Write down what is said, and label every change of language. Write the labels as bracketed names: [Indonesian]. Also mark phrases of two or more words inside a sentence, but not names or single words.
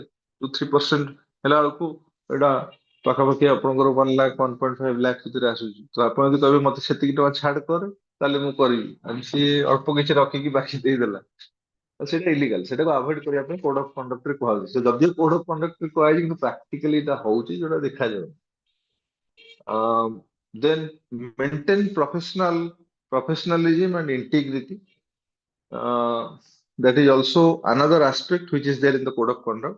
[Odia] 2-3% ହେଲା ବେଳକୁ ଏଇଟା ପାଖାପାଖି ଆପଣଙ୍କର 1 ଲାખ 1.5 ଲାખ ଭିତରେ ଆସୁଛି। ତ ଆପଣ ଯଦି କହିବେ ମତେ ସେତିକି ଟଙ୍କା ଛାଡ କର ତାହେଲେ ମୁଁ କରିବି, ଆଉ ସିଏ ଅଳ୍ପ କିଛି ରଖିକି ବାକି ଦେଇଦେଲା, ତ ସେଇଟା ଇଲିଗାଲ। ସେଟାକୁ ଆଭଏଡ କରିବା ପାଇଁ [English] code of [Odia] କଣ୍ଡକ୍ଟରେ କୁହାଯାଉଛି। ତ ଯଦିଓ [English] code of [Odia] କଣ୍ଡକ୍ଟରେ କୁହାଯାଇଛି କିନ୍ତୁ ପ୍ରାକ୍ଟିକାଲି ଏଇଟା ହଉଛି ଯୋଉଟା ଦେଖାଯାଉ। [English] Then maintain professionalism and integrity. That is also another aspect which is there in the code of conduct.